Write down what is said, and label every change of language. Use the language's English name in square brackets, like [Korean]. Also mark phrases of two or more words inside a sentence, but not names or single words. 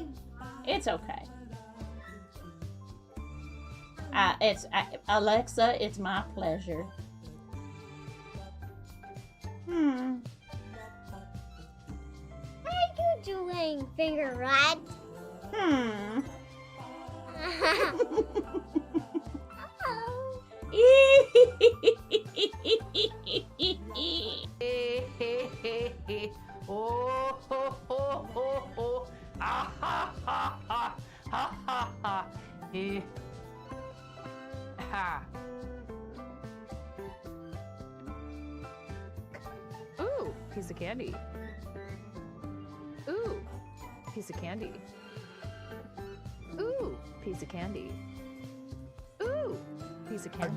[English] It's okay. Alexa, it's my pleasure. What are you doing, finger rat? Oh, ho, ho, ho, ho. Ah, ha, ha, ha, ha, ha, ha. Ha. Ooh, piece of candy. Ooh, piece of candy. Ooh, piece of candy. Ooh, piece of candy.